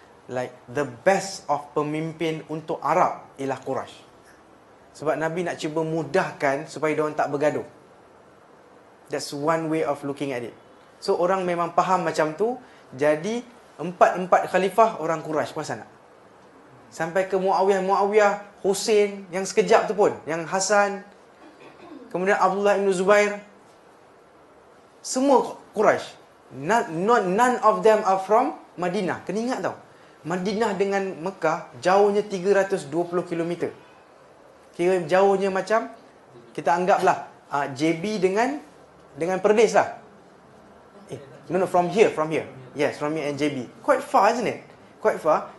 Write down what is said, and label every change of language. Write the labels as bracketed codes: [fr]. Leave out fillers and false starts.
[en] Like the best of [ms] pemimpin untuk Arab ialah Quraisy. Sebab Nabi nak cuba mudahkan supaya diorang tak bergaduh. [en] That's one way of looking at it. [ms] So orang memang faham macam tu. Jadi empat khalifah orang Quraisy pun sana. Sampai ke Muawiyah, Hussein yang sekejap tu pun, yang Hasan, kemudian Abdullah bin Zubair, semua Quraisy. [en] None of them are from Madinah. [ms] Kena ingat tau, Madinah dengan Mekah jauhnya 320 km. Kira jauhnya macam kita anggaplah JB dengan Perlis lah. [en] No, from here. Yes, from here and JB. Quite far, isn't it? Quite far.